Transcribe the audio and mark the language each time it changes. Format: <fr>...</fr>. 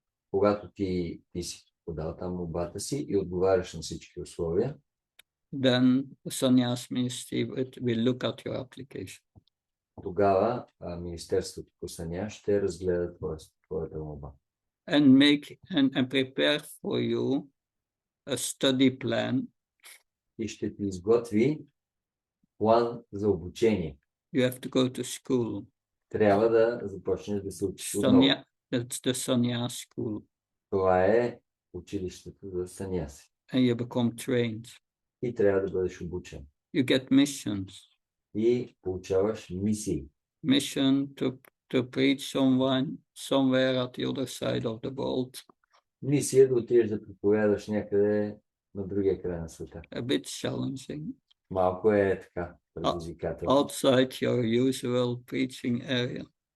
<bg>Когато ти си подал там молбата си и отговаряш на всички условия,</bg> <en>then the sannyas ministry will look at your application.</en> <bg>тогава Министерството по саня ще разгледа твоята молба.</bg> <en>And prepare for you a study plan.</en> <bg>И ще ти изготви план за обучение.</bg> <en>You have to go to school.</en> <bg>Трябва да започнеш да се учиш отново.</bg> <en>That's the sannyas school.</en> <bg>Това е училището за саняси.</bg> <en>And you become trained.</en> <bg>И трябва да бъдеш обучен.</bg> <en>You get missions.</en> <bg>И получаваш мисии.</bg> <en>Mission to preach somewhere at the other side of the world.</en> <bg>Мисия да отидеш да проповядаш някъде на другия край на света.</bg> <en>A bit challenging.</en> <bg>Малко е така предизвикателно.</bg> <en>Outside your usual preaching area.</en>